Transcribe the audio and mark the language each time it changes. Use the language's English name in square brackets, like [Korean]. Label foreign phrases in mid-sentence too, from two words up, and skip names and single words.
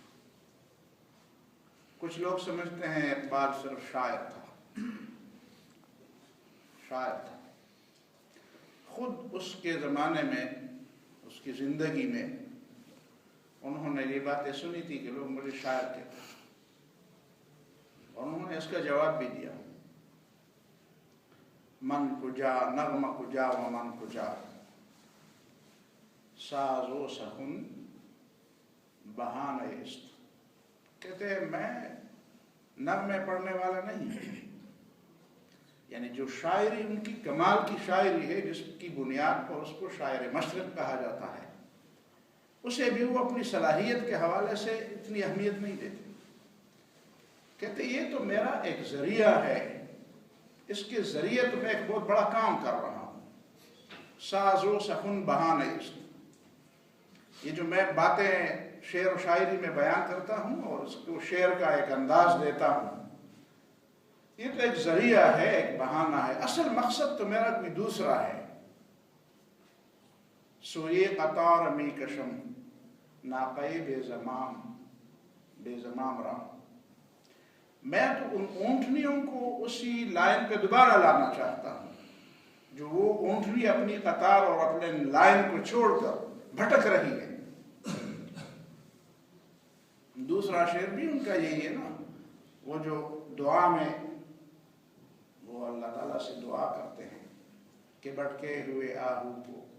[Urdu] کچھ لوگ سمجھتے ہیں اقبال صرف شاعر تھا، خود اس کے زمانے میں اس کی زندگی میں انہوں نے یہ باتیں سنی تھی کہ لوگ مجھے شاعر کہتے ہیں، اور انہوں نے اس کا جواب بھی دیا، [Persian] من کجا نغمہ کجا و من کجا ساز و سخن بہانہ است۔ [Urdu] کہتے ہیں میں نغمے پڑھنے والا نہیں، یعنی جو شاعری ان کی کمال کی شاعری ہے جس کی بنیاد پر اس کو شاعر مشرق کہا جاتا ہے، اسے بھی وہ اپنی صلاحیت کے حوالے سے اتنی اہمیت نہیں دیتے۔ کہتے یہ تو میرا ایک ذریعہ ہے، اس کے ذریعے تو میں ایک بہت بڑا کام کر رہا ہوں۔ [Persian] ساز و سخن بہانہ است، [Urdu] یہ جو میں باتیں شعر و شاعری میں بیان کرتا ہوں اور اس کو شعر کا ایک انداز دیتا ہوں، یہ تو ایک ذریعہ ہے، ایک بہانہ ہے، اصل مقصد تو میرا کوئی دوسرا ہے۔ [Persian] سوئے قطار می کشم ناقے بے زمام را، [Urdu] میں تو ان اونٹنیوں کو اسی لائن پہ دوبارہ لانا چاہتا ہوں جو وہ اونٹنی اپنی قطار اور اپنے لائن کو چھوڑ کر بھٹک رہی ہے۔ دوسرا شعر بھی ان کا یہی ہے نا، وہ جو دعا میں وہ اللہ تعالیٰ سے دعا کرتے ہیں کہ بھٹکے ہوئے آہو کو،